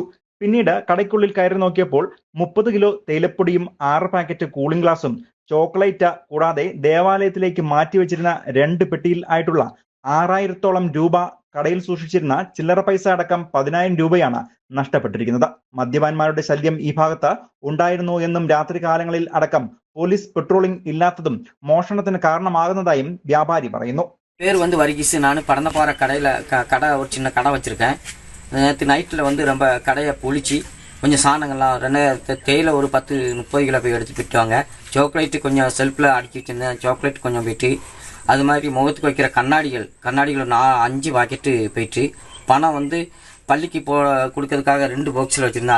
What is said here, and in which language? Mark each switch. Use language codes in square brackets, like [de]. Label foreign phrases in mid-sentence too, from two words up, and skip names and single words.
[ml] പിന്നീട് കടയ്ക്കുള്ളിൽ കയറി നോക്കിയപ്പോൾ 30 കിലോ തേയിലപ്പൊടിയും 6 പാക്കറ്റ് [en] cooling glasses [ml] ചോക്ലേറ്റ് കൂടാതെ ദേവാലയത്തിലേക്ക് മാറ്റിവെച്ചിരുന്ന 2 പെട്ടിയിൽ ആയിട്ടുള്ള 6,000-ഓളം രൂപ, കടയിൽ സൂക്ഷിച്ചിരുന്ന ചില്ലറ പൈസ അടക്കം 10,000 രൂപയാണ് നഷ്ടപ്പെട്ടിരിക്കുന്നത്. മദ്യപാന്മാരുടെ ശല്യം ഈ ഭാഗത്ത് ഉണ്ടായിരുന്നു എന്നും രാത്രി കാലങ്ങളിൽ അടക്കം [en] police patrolling [ml] ഇല്ലാത്തതും മോഷണത്തിന് കാരണമാകുന്നതായും വ്യാപാരി പറയുന്നു. [ta] பேர் வர்கீஸ். நான் பறந்தபாறை கடையில் கடை ஒரு சின்ன கடை வச்சுருக்கேன். நேற்று நைட்டில் ரொம்ப கடையை பொழிச்சு கொஞ்சம் சாணங்கள்லாம் தேயிலை ஒரு 10-30 கிலோ போய் எடுத்து போயிட்டுவாங்க. சாக்லேட்டு கொஞ்சம் செல்ஃபில் அடுக்கி வச்சுருந்தேன். சாக்லேட் கொஞ்சம் போயிட்டு, அது மாதிரி முகத்துக்கு வைக்கிற கண்ணாடிகள் 5 பாக்கெட்டு போயிட்டு, பணம் பள்ளிக்கு கொடுக்கறதுக்காக 2 பாக்ஸில் வச்சுருந்தேன்.